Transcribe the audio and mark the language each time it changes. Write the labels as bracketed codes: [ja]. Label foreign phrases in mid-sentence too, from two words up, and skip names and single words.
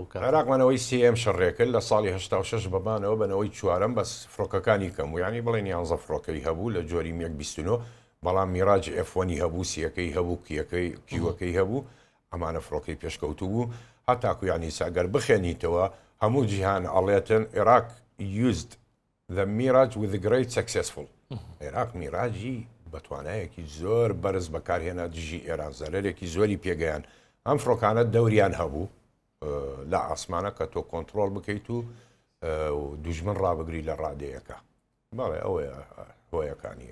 [ckb] عێراقمانەوەی سم شەڕێکرد لە ساڵی 86 بەبانەوە بنەوەی چوارم بەس فڕۆکەکانی کەم و ینی بڵێن 11 فڕۆکەی هەبوو لە جۆری 129 بەڵام میراج F1 هەبوو سیەکەی هەبوو کیوەکەی هەبوو ئەمانە فڕۆکەی پێشکەوتو بوو هەتاکو ینی ساگەر بخێنیتەوە هەموو جیهان ئەڵێتن عێراق [en] used the Mirage with the great successful [ckb] عێراق میراجی بەتوانایەکی زۆر بەرز بەکارهێنا دژی ئێران زەرێکی زۆری پێگەیان ئەم فڕۆکانە دەوریان هەبوو لە ئاسمانە کە تۆ کۆنتترۆل بکەیت و دوژمن ڕابگری لە ڕادەیەەکە بەڵێ ئەوەیە هۆیەکانی